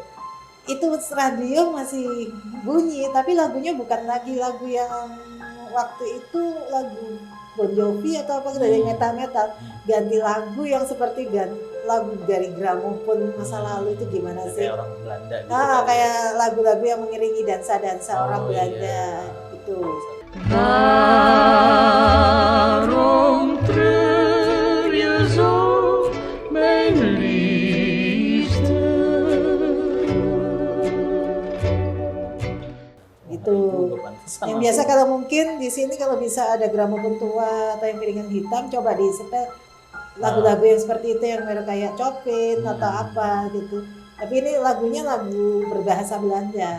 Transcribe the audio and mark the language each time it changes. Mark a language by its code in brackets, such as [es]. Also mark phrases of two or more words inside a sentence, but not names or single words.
[id] Itu radio masih bunyi, tapi lagunya bukan lagi lagu yang waktu itu lagu Bon Jovi atau apa dari metal-metal. Ganti lagu yang seperti lagu dari gramofon masa lalu itu gimana sih? Kayak orang Belanda gitu. Kayak lagu-lagu yang mengiringi dansa-dansa orang Belanda itu. [nl] Waarom treur je zo, mijn liefste? [id] Gitu. Yang biasa kalau mungkin di sini kalau bisa ada gramofon tua atau yang piringan hitam, coba disetel lagu-lagu yang seperti itu yang kayak Chopin atau apa gitu. Tapi ini lagunya lagu berbahasa Belanda.